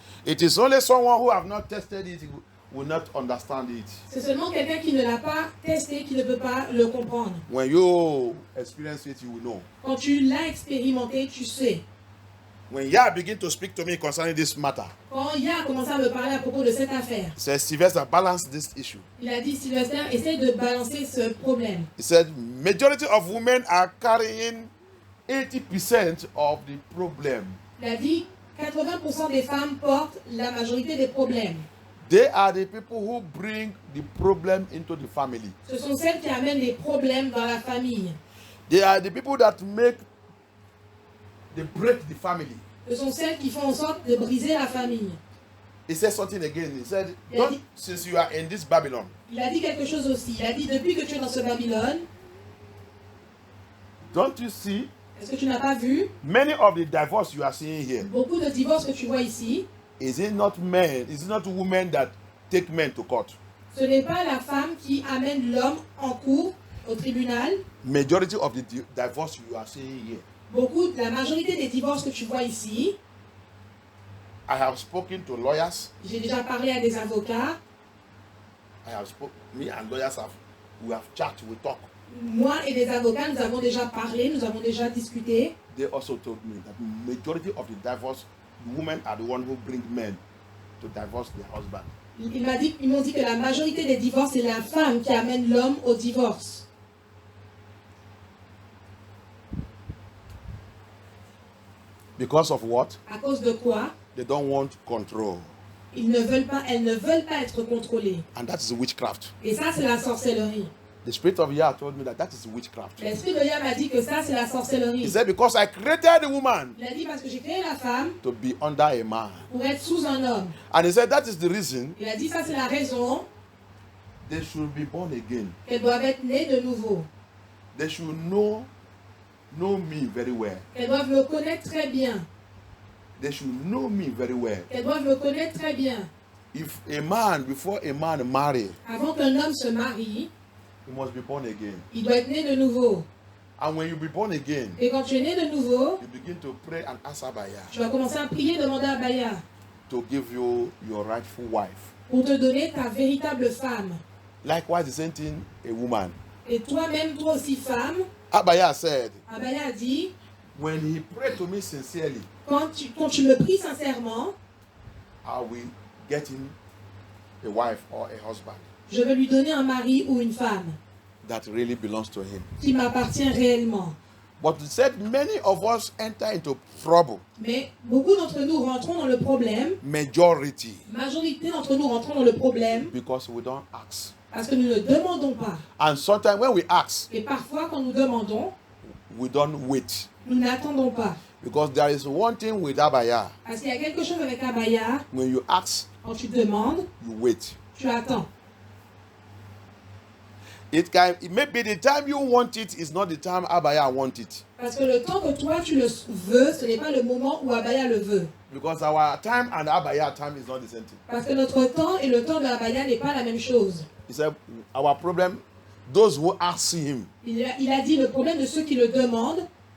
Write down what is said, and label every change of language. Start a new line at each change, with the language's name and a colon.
English: It is only someone who have not tested it will not understand it.
French: C'est seulement quelqu'un qui ne l'a pas testé qui ne peut pas le comprendre.
English: When you experience it, you will know.
French: Quand tu l'as expérimenté, tu sais.
English: when Yah began to speak to me concerning this matter,
French: Quand Yah a commencé à me parler à propos de cette affaire,
English: he said, Sylvester, balance this issue.
French: il a dit, Sylvester, essaye de balancer ce problème.
English: He said, majority of women are carrying 80% of the problem.
French: Il a dit, 80% des femmes portent la majorité des problèmes.
English: They are the people who bring the problem into the family.
French: Ce sont celles qui amènent les problèmes dans la famille.
English: They are the people that they break the family.
French: Ce sont celles qui font en sorte de briser la famille.
English: He said something again. He said, Yeah. don't, since you are in this Babylon,
French: Il a dit quelque chose aussi. Il a dit, depuis que tu es dans ce Babylone,
English: don't you see
French: est-ce que tu n'as pas vu
English: many of the divorce you are seeing here?
French: beaucoup de divorces que tu vois ici?
English: Is it not women that take men to court?
French: Ce n'est pas la femme qui amène l'homme en cours au tribunal.
English: Majority of the divorce you are seeing here.
French: La majorité des divorces que tu vois ici,
English: I have spoken to lawyers.
French: j'ai déjà parlé à des avocats.
English: Me and lawyers we have chat, we talk.
French: Moi et des avocats, nous avons déjà parlé, nous avons déjà discuté.
English: They also told me that majority of the divorce, women are the one who bring men to divorce their husband.
French: Ils m'ont dit que la majorité des divorces, c'est la femme qui amène l'homme au divorce.
English: Because of what?
French: À cause de quoi?
English: They don't want control.
French: Elles ne veulent pas être contrôlées.
English: And that is witchcraft.
French: Et ça, c'est la sorcellerie.
English: The spirit of Yah told me that is witchcraft.
French: L'esprit de Yah m'a dit que ça, c'est la sorcellerie.
English: He said, because I created the woman
French: Il a dit parce que j'ai créé la femme
English: to be under a man.
French: pour être sous un homme.
English: And he said, that is the reason
French: Il a dit ça, c'est la raison
English: they should be born again.
French: qu'elles doivent être nées de nouveau.
English: They should know me very well.
French: Qu'elles doivent me connaître très bien.
English: They should know me very well.
French: Qu'elles doivent me connaître très bien.
English: If a man, before a man marry,
French: Avant qu'un homme se marie,
English: he must be born again.
French: il doit être né de nouveau.
English: And when you be born again,
French: Et quand tu es né de nouveau,
English: you begin to pray and ask Abaya
French: tu vas commencer à prier, demander à Baya
English: to give you your rightful wife.
French: pour te donner ta véritable femme.
English: Likewise, the same thing, a woman.
French: Et toi-même, toi aussi femme,
English: Abaya said,
French: Abaya a dit,
English: when he prayed to me sincerely,
French: quand tu me pries sincèrement,
English: I will get him a wife or a husband
French: je vais lui donner un mari ou une femme
English: that really belongs to him.
French: qui m'appartient réellement.
English: But he said many of us enter into trouble.
French: Mais beaucoup d'entre nous rentrons dans le problème,
English: Majority.
French: majorité d'entre nous rentrons dans le problème
English: Because we don't ask.
French: parce que nous ne demandons pas.
English: And sometimes when we ask,
French: Et parfois, quand nous demandons,
English: we don't wait.
French: nous n'attendons pas.
English: Because there is one thing with Abaya.
French: Parce qu'il y a quelque chose avec Abaya,
English: When you ask,
French: quand tu demandes,
English: you wait.
French: tu attends.
English: It may be the time you want it is not the time Abaya want it.
French: Parce que le temps que toi tu le veux, ce n'est pas le moment où Abaya le veut.
English: Because our time and Abaya time is not the same thing.
French: Parce que notre temps et le temps de Abaya n'est pas la même chose.
English: He said, our problem, those who ask him,
French: Il a dit le problème de ceux qui le demandent,